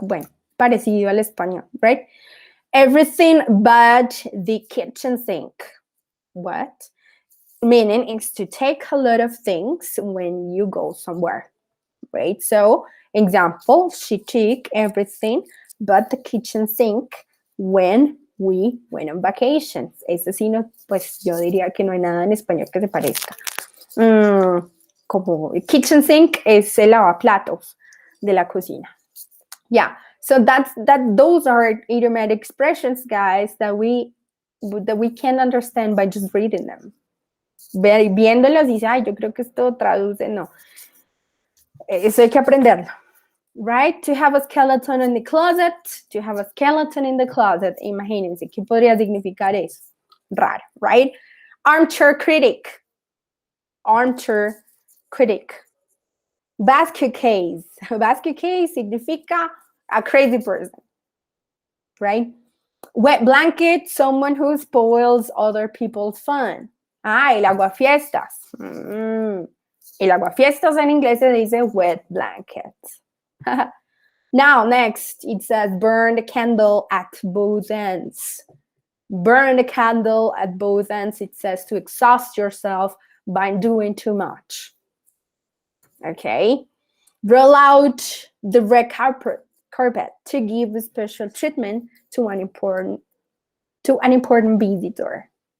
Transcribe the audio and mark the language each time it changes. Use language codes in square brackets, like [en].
[es] Bueno, parecido al español, [en] right? Everything but the kitchen sink. What? Meaning is to take a lot of things when you go somewhere, right? So, example, she took everything but the kitchen sink when we went on vacations. [es] Ese sí no, pues yo diría que no hay nada en español que se parezca. Como el kitchen sink es el lavaplatos de la cocina. [en] Yeah, so those are idiomatic expressions, guys, that we can understand by just reading them. [es] Viéndolos dice, ay, yo creo que esto traduce, no. Eso hay que aprenderlo. [en] Right? To have a skeleton in the closet. To have a skeleton in the closet. [es] Imagínense, ¿qué podría significar eso? Raro, [en] right? Armchair critic. Armchair critic. Basket case. Basket case [es] significa [en] a crazy person. Right? Wet blanket, someone who spoils other people's fun. [es] El aguafiestas. El aguafiestas en inglés se dice wet blanket. [en] Now, next, it says burn the candle at both ends. Burn the candle at both ends. It says to exhaust yourself by doing too much. Okay. Roll out the red carpet to give special treatment to an important visitor.